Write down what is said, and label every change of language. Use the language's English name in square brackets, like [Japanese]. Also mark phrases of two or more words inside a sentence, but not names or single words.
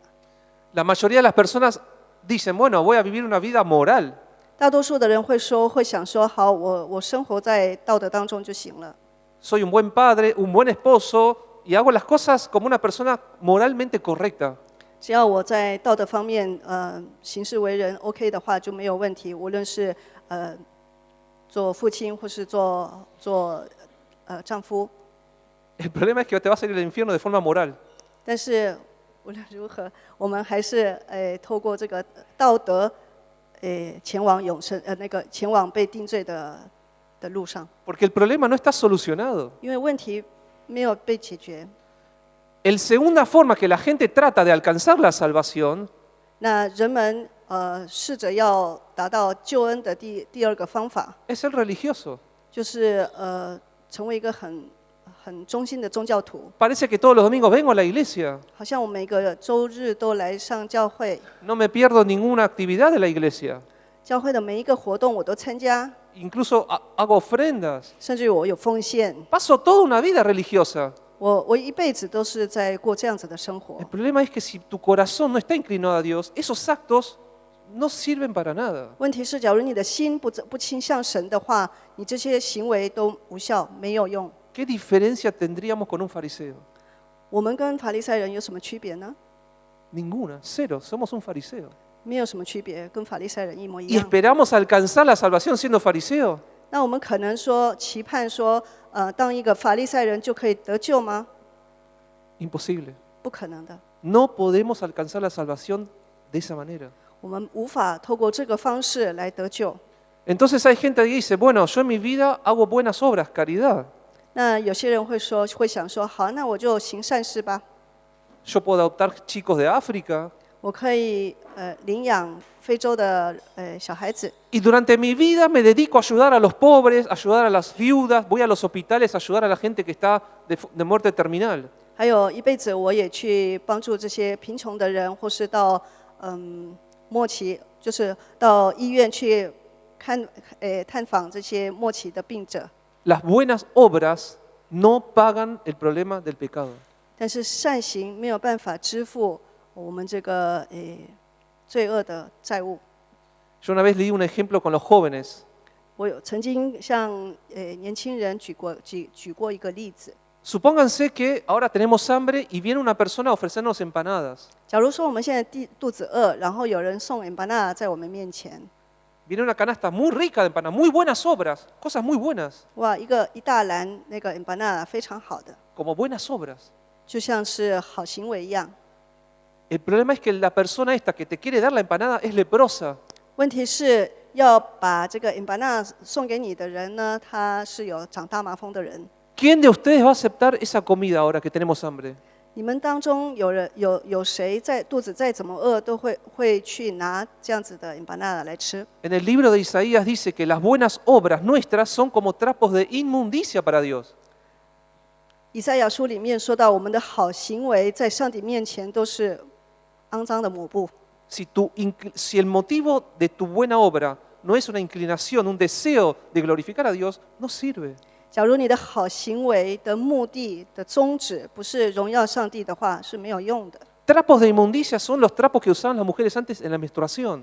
[Spanish] La mayoría de las personas dicen, bueno, voy a vivir una vida moral. [Chinese] 大多数的人会想说，好，我生活在道德当中就行了。 [Spanish] Soy un buen padre, un buen esposo y hago las cosas como una persona moralmente correcta. [Chinese] 只要我在道德方面行事为人 OK 的话，就没有问题。无论是做父亲或是做丈夫。 [Spanish] El problema es que te vas a ir al infierno de forma moral. [Chinese] 但是无论如何，我们还是透过这个道德前往永生前往被定罪的路上。 [Spanish] Porque el problema no está solucionado. [Chinese] 因为问题没有被解决。 [Spanish] La segunda forma que la gente trata de alcanzar la salvación [Chinese] 那人们试着要达到救恩的第二个方法， [Spanish] es ser religioso. [Chinese] 就是成为一个很很忠心的宗教徒， [Spanish] Parece que todos los domingos vengo a la iglesia. [Chinese] 好像我每个周日都来上教会， [Spanish] No me pierdo ninguna actividad de la iglesia. [Chinese] 教会的每一个活动我都参加， [Spanish] Incluso hago ofrendas. [Chinese] 甚至于我有奉献。 [Spanish] Paso toda una vida religiosa. [Chinese] 我一辈子都是在过这样子的生活 [Spanish] El。problema es que si tu corazón no está inclinado a Dios, esos actos no sirven para nada. [Chinese] 问题是，假如你的心不倾向神的话，你这些行为都无效，没有用。 [Spanish] ¿Qué diferencia tendríamos con un fariseo? [Chinese] 我们跟法利赛人有什么区别呢？ [Spanish] Ninguna, cero. Somos un fariseo. [Chinese] 没有什么区别，跟法利赛人一模一 [Spanish] ¿Y [Chinese] 样。 [Spanish] esperamos alcanzar la salvación siendo fariseo? [Chinese] 那我们可能说期盼说，当一个法利赛人就可以得救吗？ [Spanish] Imposible. [Chinese] 不可能的， [Spanish] No podemos alcanzar la salvación de esa manera. [Chinese] 我们无法透过这个方式来得救。 [Spanish] Entonces hay gente que dice, bueno, yo en mi vida hago buenas obras, caridad. [Chinese] 那有些人会想说，好，那我就行善事吧， [Spanish] Yo puedo adoptar chicos de África. [Chinese] 我可以领养非洲的小孩子。 [Spanish] Y durante mi vida me dedico a ayudar a los pobres, a ayudar a las viudas, voy a los hospitales a ayudar a la gente que está de muerte terminal. [Chinese] 还有一辈子我也去帮助这些贫穷的人，或是到末期，就是到医院去探访这些末期的病者。 [Spanish] Las buenas obras no pagan el problema del pecado. [Chinese] 但是善行没有办法支付我们这个罪恶的债务。 [Spanish] Yo una vez leí un ejemplo con los jóvenes. [Chinese] 我曾经向年轻人举过一个例子。 [Spanish] Supónganse que ahora tenemos hambre y viene una persona a ofrecernos empanadas. [Chinese] 假如说我们现在肚子饿，然后有人送 empanada 在我们面前， [Spanish] Viene una canasta muy rica de empanadas, muy buenas obras, cosas muy buenas, [Chinese] 哇，一大篮那个 empanada 非常好的， [Spanish] como buenas obras. [Chinese] 就像是好行为一样。 [Spanish] El problema es que la persona esta que te quiere dar la empanada es leprosa. [Chinese] 问题是要把这个 empanada 送给你的人呢，他是有长大麻风的人。 [Spanish] ¿Quién de ustedes va a aceptar esa comida ahora que tenemos hambre? [Chinese] 你们当中有谁在肚子再怎么饿，都会去拿这样子的 empanada 来吃？ [Spanish] En el libro de Isaías dice que las buenas obras nuestras son como trapos de inmundicia para Dios. [Chinese] 以赛亚书里面说到，我们的好行为在上帝面前都是肮脏的抹布。 [Spanish] Si el motivo de tu buena obra no es una inclinación, un deseo de glorificar a Dios, no sirve. [Chinese] 假如你的好行为的目的的宗旨不是荣耀上帝的话，是没有用的。 [Spanish] Trapos de inmundicia son los trapos que usaban las mujeres antes en la menstruación.